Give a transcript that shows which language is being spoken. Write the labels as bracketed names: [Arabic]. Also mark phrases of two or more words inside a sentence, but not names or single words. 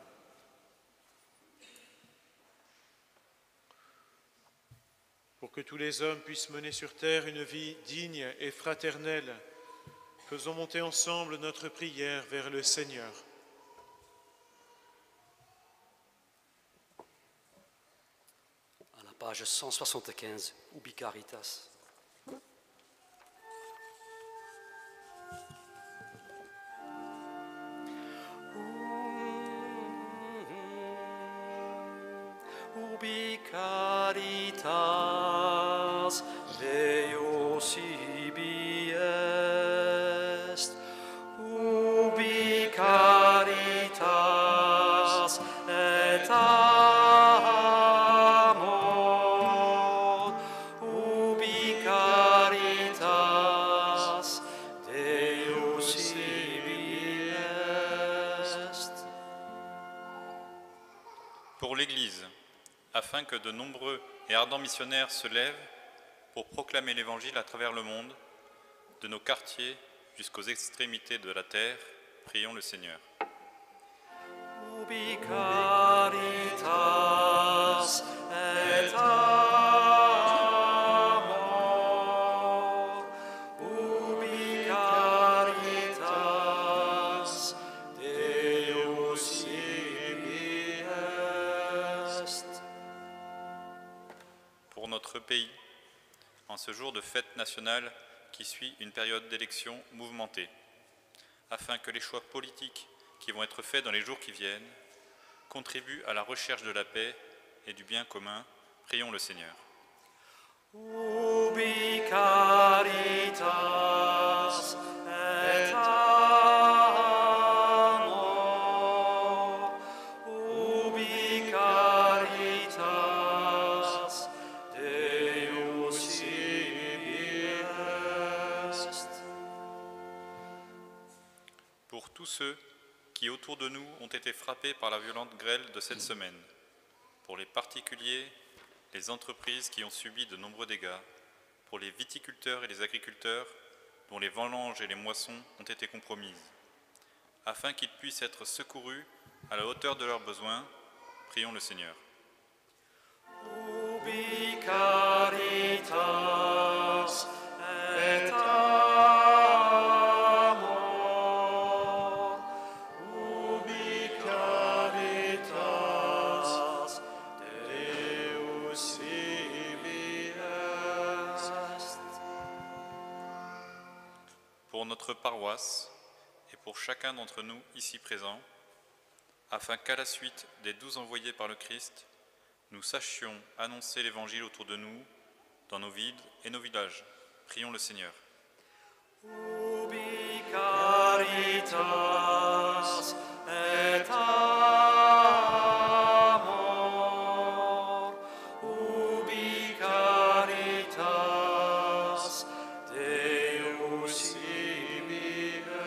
[French] Pour que tous les hommes puissent mener sur terre une vie digne et fraternelle, faisons monter ensemble notre prière vers le Seigneur. À la page 175, Ubi Caritas. [Latin] Ubi caritas Deus ibi est, ubi caritas et amor, ubi caritas Deus ibi est. [French] Pour l'Église, afin que de nombreux et ardents missionnaires se lèvent pour proclamer l'Évangile à travers le monde, de nos quartiers jusqu'aux extrémités de la terre, prions le Seigneur. [Latin] Ubi caritas et amor, ubi caritas Deus ibi est. [French] Pour notre pays, en ce jour de fête nationale qui suit une période d'élection mouvementée, afin que les choix politiques qui vont être faits dans les jours qui viennent contribuent à la recherche de la paix et du bien commun, prions le Seigneur. [Latin] Ubi caritas et amor, ubi caritas Deus ibi est. [French] Pour tous ceux qui autour de nous ont été frappés par la violente grêle de cette semaine, pour les particuliers, les entreprises qui ont subi de nombreux dégâts, pour les viticulteurs et les agriculteurs dont les vendanges et les moissons ont été compromises, afin qu'ils puissent être secourus à la hauteur de leurs besoins, prions le Seigneur. [Latin] Ubi caritas et amor, ubi caritas Deus ibi est. [French] Pour notre paroisse et pour chacun d'entre nous ici présents, afin qu'à la suite des 12 envoyés par le Christ, nous sachions annoncer l'Évangile autour de nous, dans nos villes et nos villages. Prions le Seigneur. [Latin] Ubi caritas et amor, ubi caritas Deus ibi